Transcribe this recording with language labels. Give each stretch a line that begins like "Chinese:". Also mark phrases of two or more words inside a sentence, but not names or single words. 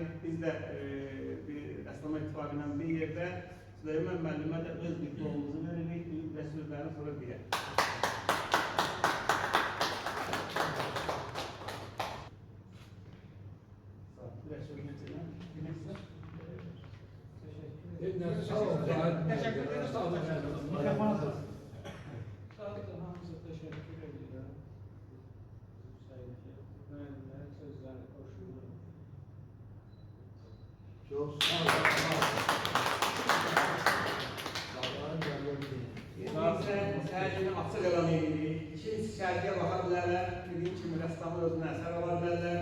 Azerbaijani: Biz də bir rəssamlar ittifaqı ilə bir yerdə Süleyman müəllimə də öz diplomumuzu veririk və sözləri sonra deyək. Sağ olun.
Turkish: Teşekkür ederiz.
Azerbaijani: Sağ olun. Sadece hamıza teşekkür edirəm. Müəllimlərin sözləri xoşuma. Çox sağ olun. Sərgini açıq elan edirik. İkincisi sərgiyə baxa bilərlər. Dediyim kimi rəssamın özünə əsər ala bilərlər.